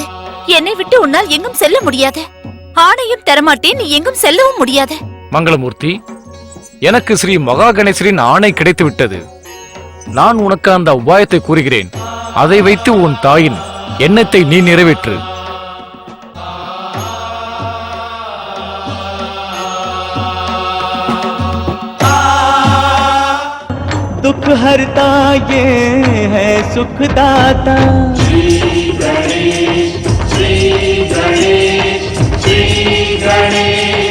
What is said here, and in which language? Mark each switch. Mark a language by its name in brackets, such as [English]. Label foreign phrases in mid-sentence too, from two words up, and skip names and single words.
[Tamil] என்னை விட்டு உன்னால் எங்கும் செல்ல முடியாது. ஆணையும் தரமாட்டேன், நீ எங்கும் செல்லவும் முடியாது. மங்களமூர்த்தி, எனக்கு ஸ்ரீ மகா கணேசரின் ஆணை கிடைத்து விட்டது. நான் உனக்கு அந்த உபாயத்தை கூறுகிறேன். அதை வைத்து உன் தாயின் எண்ணத்தை நீ நிறைவேற்று. [Hindi] दुख हरता ये है सुखदाता। श्री गणेश, श्री गणेश, श्री गणेश।